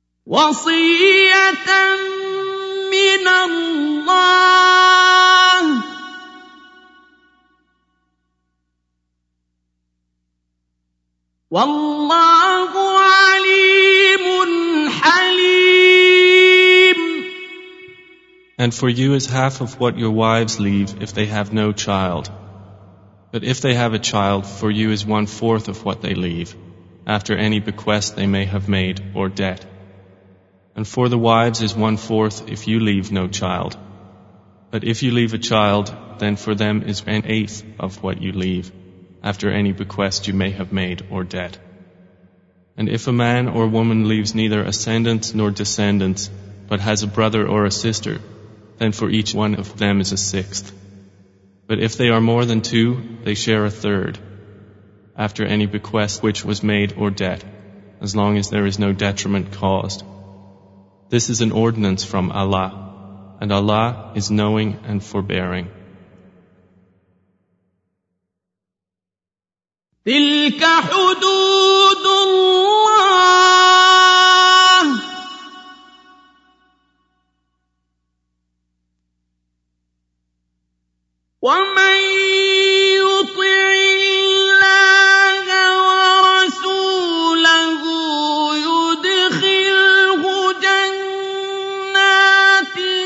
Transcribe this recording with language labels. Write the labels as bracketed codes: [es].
[ar] وصية من الله والله عليم حليم. [en] And for you is half of what your wives leave if they have no child. But if they have a child, for you is one fourth of what they leave, after any bequest they may have made or debt. And for the wives is one fourth if you leave no child. But if you leave a child, then for them is an eighth of what you leave, after any bequest you may have made or debt. And if a man or woman leaves neither ascendants nor descendants, but has a brother or a sister, then for each one of them is a sixth. But if they are more than two, they share a third, after any bequest which was made or debt, as long as there is no detriment caused. This is an ordinance from Allah, and Allah is knowing and forbearing. [ar] تلك حدود الله ومن يطع الله ورسوله يدخله جنات